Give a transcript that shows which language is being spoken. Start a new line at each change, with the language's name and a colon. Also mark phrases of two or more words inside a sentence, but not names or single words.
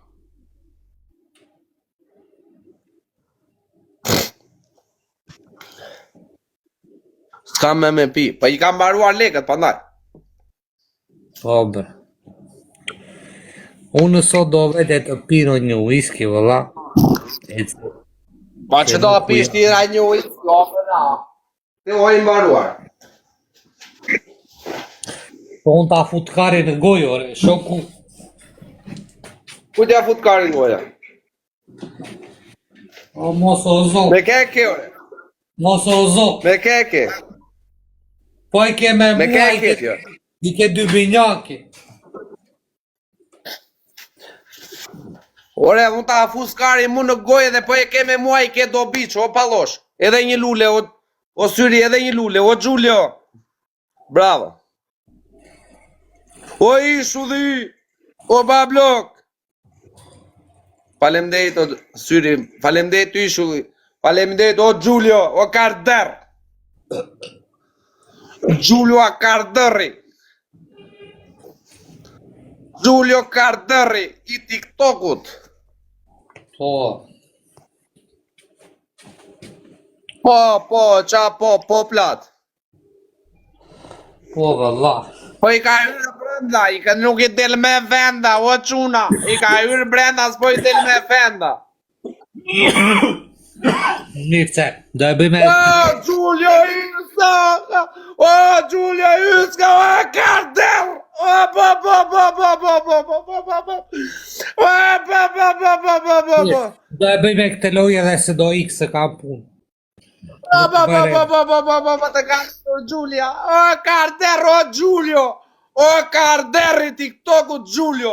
Albanian: S'kam me pi, pa i kam baruar lekët, pandaj. Po, bre. Unë sot do vete të pino një whisky, vëlla. Ma që do pisht i raj një whisky, o përna. Te o i mbaruar. Po unë ta fut kari në gojë, ore, shoku. Ku t'ja fut kari në goja? O, mos o zot. Me keke, ore. Mos o zot. Me keke. Po i ke me Me mua, keke t'jo. i ke dy binjaki. Ore, unë ta fus kari mu në gojë dhe po e ke me mua i ke do biç, o palosh. Edhe një lule, o syri, edhe një lule, o Gjulio. Bravo. O Ishudhi, o Bablok. Falemdejt o syri, falemdejt o Ishudhi, falemdejt o Gjulio, o Karder. Gjulio a Karderi. Gjulio Karderi i TikTokut. Po. Po plat. Po, vëlla. Po i ka hyrë brenda, nuk i del me venda, o quna. I ka hyrë brenda, s'po i del me venda. Mirë, do e bëjme... O, Gjulio Iska! O, Gjulio Iska, o, Karder! O, Do e bëjme këtë loje dhe se do ikë se ka punë. Të ka lidhur Gjulja. O, Karder, o, Gjulio! O, Karder i TikTokut, Gjulio!